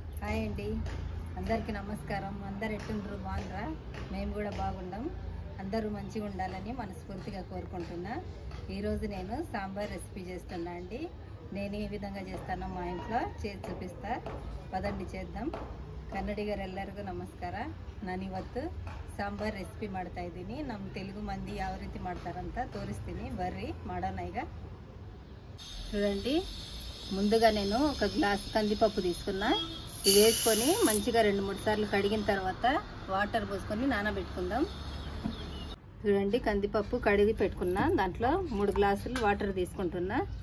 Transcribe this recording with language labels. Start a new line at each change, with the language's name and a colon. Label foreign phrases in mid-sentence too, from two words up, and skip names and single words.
Telugu: హాయ్ అండి, అందరికీ నమస్కారం. అందరు ఎట్టుండ్రు? బాగుండ్రా? మేము కూడా బాగుండాం. అందరూ మంచిగా ఉండాలని మనస్ఫూర్తిగా కోరుకుంటున్నా. ఈరోజు నేను సాంబార్ రెసిపీ చేస్తున్నా అండి. నేను ఏ విధంగా చేస్తానో మా ఇంట్లో చేసి చూపిస్తా. ಪದಂಡಿ చేద్దాం.
Kannada: ಕನ್ನಡಿಗರೆಲ್ಲರಿಗೂ ನಮಸ್ಕಾರ. ನಾನಿವತ್ತು ಸಾಂಬಾರ್ ರೆಸಿಪಿ ಮಾಡ್ತಾ ಇದ್ದೀನಿ. ನಮ್ಮ ತೆಲುಗು ಮಂದಿ ಯಾವ ರೀತಿ ಮಾಡ್ತಾರಂತ ತೋರಿಸ್ತೀನಿ. ಬರ್ರಿ ಮಾಡೋಣ.
Telugu: ಈಗ చూడండి, ముందుగా నేను ఒక గ్లాస్ కందిపప్పు తీసుకున్నా. ఇది వేసుకొని మంచిగా 2-3 సార్లు కడిగిన తర్వాత వాటర్ పోసుకొని నానబెట్టుకుందాం. చూడండి, కందిపప్పు కడిగి పెట్టుకున్నా. దాంట్లో 3 గ్లాసులు వాటర్ తీసుకుంటున్నా.